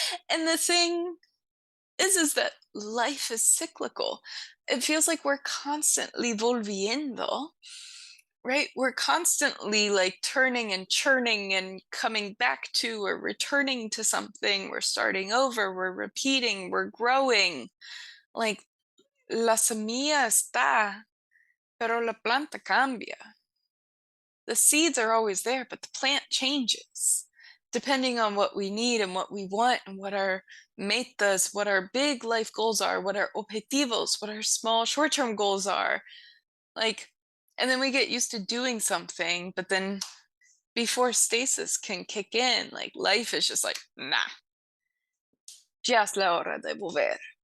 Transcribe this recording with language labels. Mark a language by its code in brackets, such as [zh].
[en] And the thing is that life is cyclical. It feels like we're constantly volviendo, right? We're constantly like turning and churning and coming back to or returning to something. We're starting over, we're repeating, we're growing. [es] Like, la semilla está, pero la planta cambia. [en] The seeds are always there, but the plant changes depending on what we need and what we want and what our metas, what our big life goals are, what our objetivos, what our small short-term goals are. Like, and then we get used to doing something, but then before stasis can kick in, like life is just like, nah, [es] ya es la hora de volver.